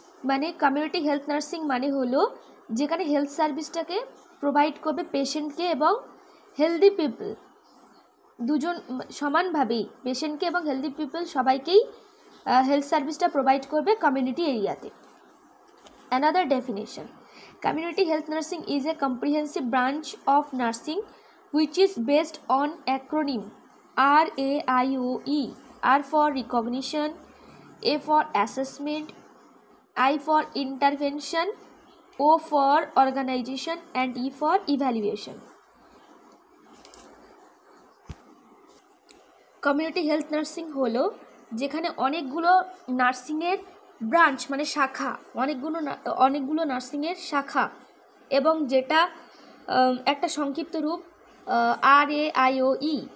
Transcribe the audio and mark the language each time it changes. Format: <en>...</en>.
<bn>মানে community health nursing মানে হলো যেখানে হেলথ সার্ভিসটাকে প্রোভাইড করবে পেশেন্টকে এবং হেলদি পিপল দুজন সমানভাবেই, পেশেন্টকে এবং হেলদি পিপল সবাইকেই হেলথ সার্ভিসটা প্রোভাইড করবে কমিউনিটি এরিয়াতে।</bn> <en>Another definition, community health nursing is a comprehensive branch of nursing which is based on acronym RAIOE. R for recognition, A for assessment, I for intervention, O for organization and E for evaluation.</en> <bn>Community health nursing হলো যেখানে অনেকগুলো নার্সিংয়ের branch মানে শাখা, অনেকগুলো নার্সিংয়ের শাখা এবং যেটা একটা সংক্ষিপ্ত রূপ RAIOE।</bn>